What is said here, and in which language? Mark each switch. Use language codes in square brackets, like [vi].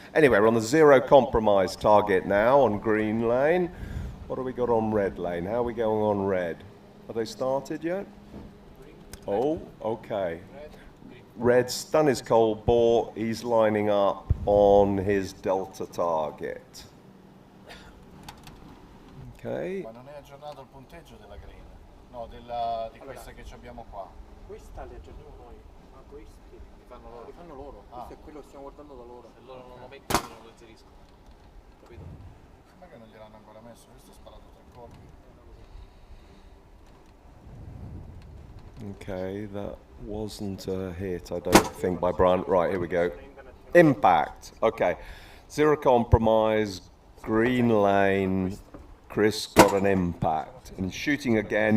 [en] Anyway, we're on the 0 compromise target now on green lane. What have we got on red lane? How are we going on red? Have they started yet? Oh, okay. Red's done his cold bore. He's lining up on his delta target. Okay. [it] Ma non è aggiornato il punteggio della green? No, di questa che abbiamo qua. Questa li aggiorniamo noi, ma questi li fanno loro. Questo è quello che stiamo guardando da loro. Se loro non lo mettono non lo inseriscono. Capito? Ma che non gliel'hanno ancora messo? Questo è sparato 3 colpi. [en] Okay, that wasn't a hit, I don't think, by Bryant. Right, here we go. Impact. Okay. 0 compromise, green lane. Chris got an impact. And shooting again.